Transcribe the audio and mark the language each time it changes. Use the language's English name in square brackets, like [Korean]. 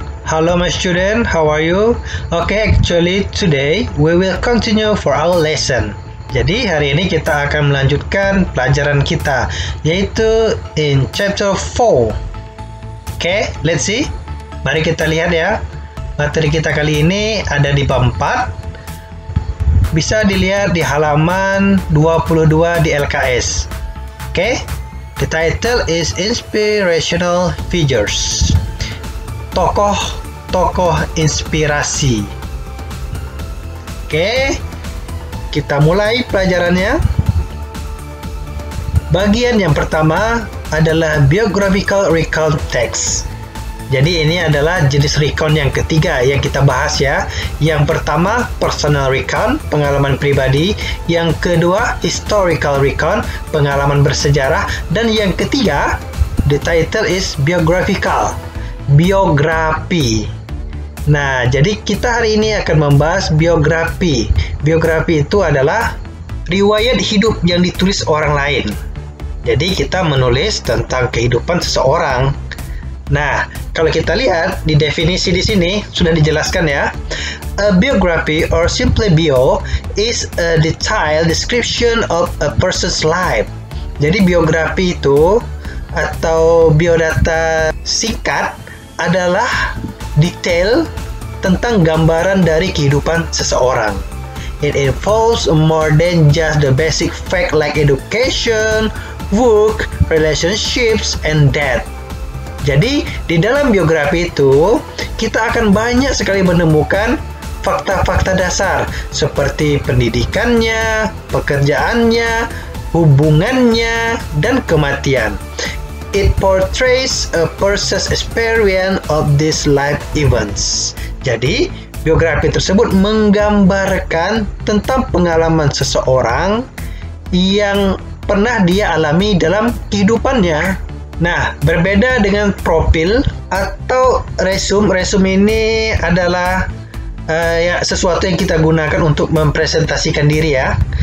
[English] Hello my student, how are you? Okay, actually today we will continue for our lesson. [Indonesian] Jadi hari ini kita akan melanjutkan pelajaran kita, yaitu [English] in chapter 4. Okay, let's see. [Indonesian] Mari kita lihat ya. Materi kita kali ini ada di bab 4. Bisa dilihat di halaman 22 di LKS. Okay. [English] The title is Inspirational Figures. [Indonesian] Tokoh-tokoh inspirasi. Oke, kita mulai pelajarannya. Bagian yang pertama adalah [English] biographical recount text. [Indonesian] Jadi ini adalah jenis recount yang ketiga yang kita bahas ya. Yang pertama personal recount, pengalaman pribadi. Yang kedua historical recount, pengalaman bersejarah. Dan yang ketiga, [English] the title is biographical, [Indonesian] biografi. Nah, jadi kita hari ini akan membahas biografi. Biografi itu adalah riwayat hidup yang ditulis orang lain. Jadi kita menulis tentang kehidupan seseorang. Nah, kalau kita lihat di definisi di sini sudah dijelaskan ya. [English] A biography or simply bio is a detailed description of a person's life. [Indonesian] Jadi biografi itu atau biodata singkat adalah detail tentang gambaran dari kehidupan seseorang. [English] It involves more than just the basic fact like education, work, relationships, and death. [Indonesian] Jadi, di dalam biografi itu, kita akan banyak sekali menemukan fakta-fakta dasar seperti pendidikannya, pekerjaannya, hubungannya, dan kematian. [English] It portrays a person's experience of these life events. [Indonesian] Jadi, biografi tersebut menggambarkan tentang pengalaman seseorang yang pernah dia alami dalam kehidupannya. Nah, berbeda dengan profil atau resume. Resume ini adalah sesuatu yang kita gunakan untuk mempresentasikan diri ya.